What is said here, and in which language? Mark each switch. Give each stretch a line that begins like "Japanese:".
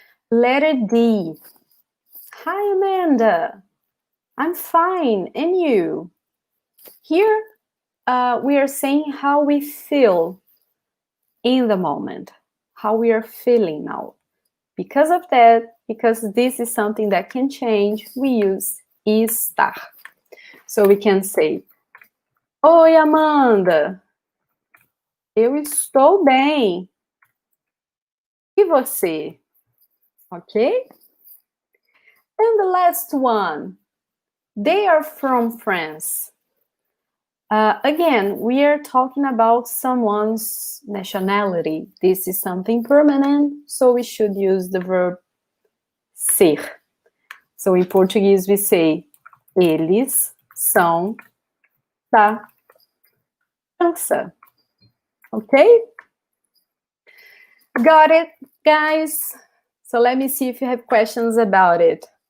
English: Letter D. Hi, Amanda. I'm fine. And you? Here, we are saying how we feel in the moment, how we are feeling now. Because of that, because this is something that can change, we use estar. So we can say,
Portuguese: Oi, Amanda, eu estou bem. E você? Okay?
English: And the last one, they are from France. Again, we are talking about someone's nationality. This is something permanent, so we should use the verb ser. So in Portuguese we say,
Portuguese: eles são da França.
English: Okay? Got it, guys? So let me see if you have questions about it.